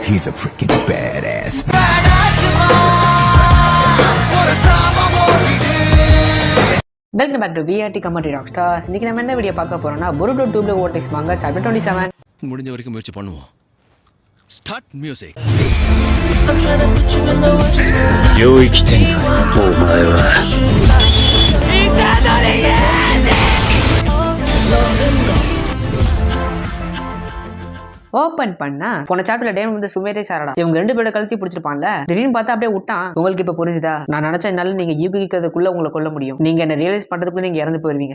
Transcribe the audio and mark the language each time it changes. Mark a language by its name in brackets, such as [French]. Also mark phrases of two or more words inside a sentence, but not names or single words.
[English] He's a freaking badass. Welcome back to VRT Commentary Rock Stars. [Tamil] இன்னைக்கு நம்ம என்ன வீடியோ பார்க்க போறோம்னா பொருடோ டூப்ளோ ஓட்டெக்ஸ் [English] manga chapter [Tamil] 27 முடிஞ்ச வரைக்கும் முயற்சி பண்ணுவோம். [English] start music. [Japanese] 領域展開お前は [Tamil] ஓபன் பண்ணா போன சாப்டர்ல டேமன் வந்து சுமேரே சாரடா இவங்க ரெண்டு பேரோட கழுத்தி பிடிச்சிருப்பான்ல. திடீர்னு பார்த்தா அப்படியே விட்டான். உங்களுக்கு இப்ப புரிஞ்சுதா? நான் நினைச்ச என்னால நீங்க யூகிக்கிறதுக்குள்ள உங்களை கொல்ல முடியும். நீங்க என்ன ரியலைஸ் பண்றதுக்குள்ள நீங்க இறந்து போயிருவீங்க.